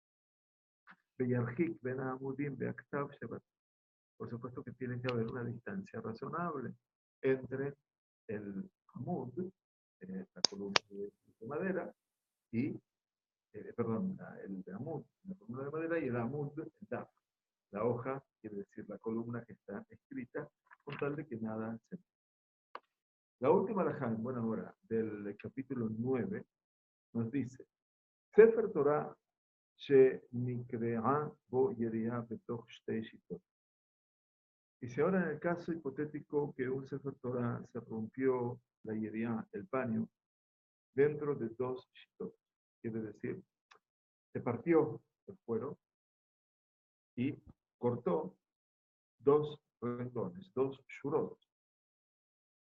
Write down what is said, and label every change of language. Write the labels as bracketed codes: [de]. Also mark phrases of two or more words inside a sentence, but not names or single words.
[es] Por supuesto que tiene que haber una distancia razonable entre el amud, la columna de madera, y, perdón, el amud, la columna de madera, y el amud, el daf, la hoja, quiere decir la columna que está escrita, con tal de que nada se... La última halajá, en buena hora, del capítulo 9, nos dice, [he] ספר תורה שנקרעה בו יריעה בתוך שתי שיטות. [es] Y si ahora en el caso hipotético que un Sefer Torah se rompió la yeriá, el paño, dentro de dos shitot, quiere decir, se partió el cuero y cortó dos renglones, dos shurot.